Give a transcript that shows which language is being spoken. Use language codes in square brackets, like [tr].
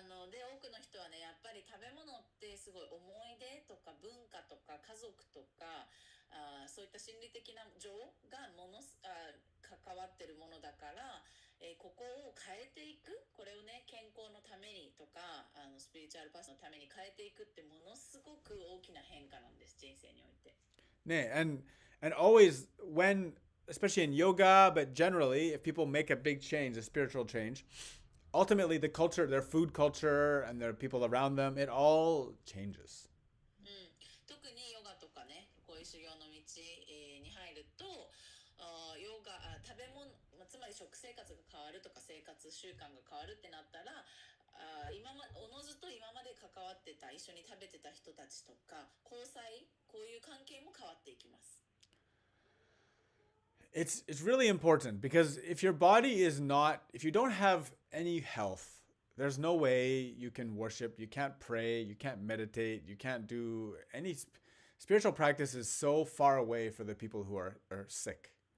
[ja] で多くの人はねやっぱり食べ物ってすごい思い出とか文化とか家族とかそういった心理的な情が関わってるものだから、ここを変えていく、これをね健康のためにとかスピリチュアルパスのために変えていくってものすごく大きな変化なんです、人生において。 [en] ね、and always when, especially in yoga, but generally, if people make a big change, a spiritual change, ultimately the culture, their food culture, and their people around them, it all changes. [ja] 特にヨガとかね、こういう修行の道に入ると、ヨガ、食べ物、つまり食生活が変わるとか生活習慣が変わるってなったら、おのずと今まで関わってた、一緒に食べてた人たちとか、交際、こういう関係も変わっていきます。 [en] It's really important because if your body is not, if you don't have any health, there's no way you can worship, you can't pray, you can't meditate, you can't do any spiritual practice is so far away for the people who are sick.